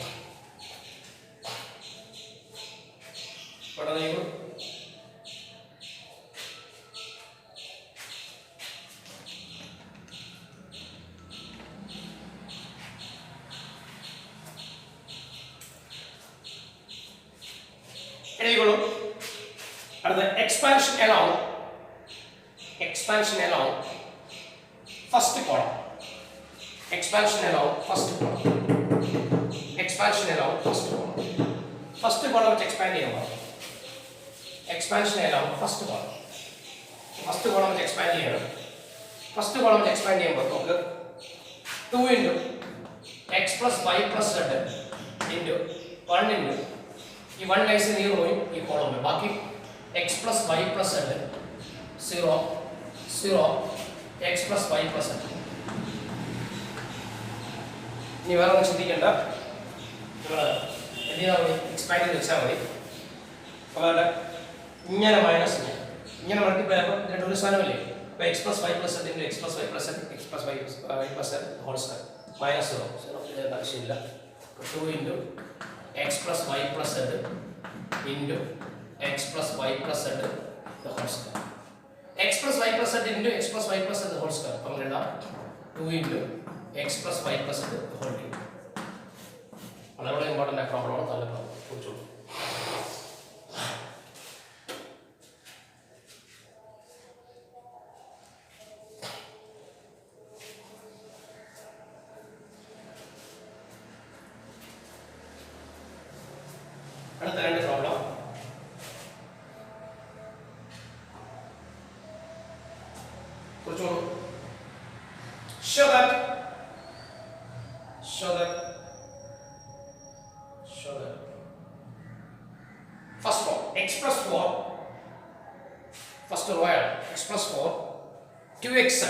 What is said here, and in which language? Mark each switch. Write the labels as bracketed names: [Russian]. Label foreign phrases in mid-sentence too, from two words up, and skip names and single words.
[Malayalam] പെട്ടെന്ന് എഴുതിക്കോളൂ. [English] അടുത്ത എക്സ്പാൻഷൻ along first column. Expansion along first column. First column [Malayalam] വെച്ച് എക്സ്പാൻഡ് ചെയ്യുമ്പോൾ എക്സ്പാൻഷൻ [English] along first column [Malayalam] വെച്ച് എക്സ്പാൻഡ് ചെയ്യണം. [English] first column [Malayalam] വെച്ച് എക്സ്പാൻഡ് ചെയ്യുമ്പോൾ നമുക്ക് [English] 2 into x plus y plus z into 1 into [Malayalam] ഈ 1 ലൈസ് ഈ റോയും ഈ കോളവും ബാക്കി [English] x plus y plus z 0 x plus y plus z. [Malayalam] ഇനി വേറെ ഒന്നും ചിന്തിക്കേണ്ട, എക്സ്പാൻഡ് ചെയ്ത് വെച്ചാൽ മതി. അപ്പോൾ ഇങ്ങനെ മൈനസ് ഇങ്ങനെ മൾട്ടിപ്ലൈ ആകുമ്പോൾ ഇതിൻ്റെ ഒരു സാധനമല്ലേ. [English] അപ്പോൾ x plus y plus z into x plus y plus z x plus y plus z whole square minus 0 [Malayalam] ഇതിൻ്റെ ആവശ്യമില്ല. [English] 2 into x plus y plus z into x plus y plus z the whole square. X plus y plus z into x plus y plus z the whole square. [Malayalam] അപ്പോൾ എഴുതാം [English] 2 into x plus y plus z the whole cube. [Malayalam] വളരെ ഇമ്പോർട്ടൻ്റ് പ്രോബ്ലമാണ്, നല്ല പ്രോബ്ലം കുറിച്ചോളൂ. അടുത്ത രണ്ട് പ്രോബ്ലം കുറിച്ചോളൂ. [English] Show that first row x plus 4 first row x plus 4 2x